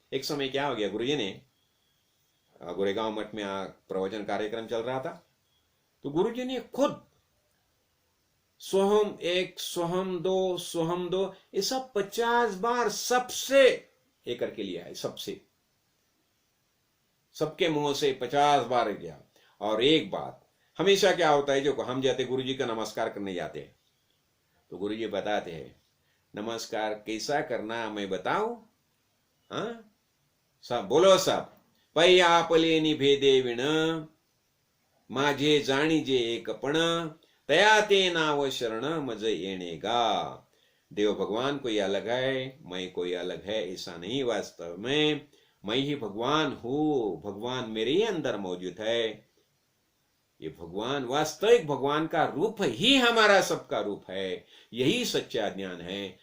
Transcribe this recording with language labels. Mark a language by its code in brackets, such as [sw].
[hi] एक समय क्या हो गया, गुरुजी ने गोरेगांव मठ में प्रवचन कार्यक्रम चल रहा था, तो गुरुजी ने खुद सोहम एक, सोहम दो, सोहम दो, ये सब 50 बार सबसे एक करके लिया है, सबसे, सबके मुंह से 50 बार गया। और एक बात हमेशा क्या होता है, जो हम जाते गुरुजी का नमस्कार करने जाते हैं, तो गुरुजी बताते हैं नमस्कार कैसा करना मैं बताऊं? हाँ सब बोलो, [mr] सब पै आपले निभेदे विण, माझे जाणीजे एकपण, तया ते नाव शरण मज येणेगा। [hi] देव भगवान कोई अलग है, मैं कोई अलग है, ऐसा नहीं। वास्तव में मैं ही भगवान हूं, भगवान मेरे ही अंदर मौजूद है। ये भगवान, वास्तविक भगवान का रूप ही हमारा सबका रूप है, यही सच्चा ज्ञान है।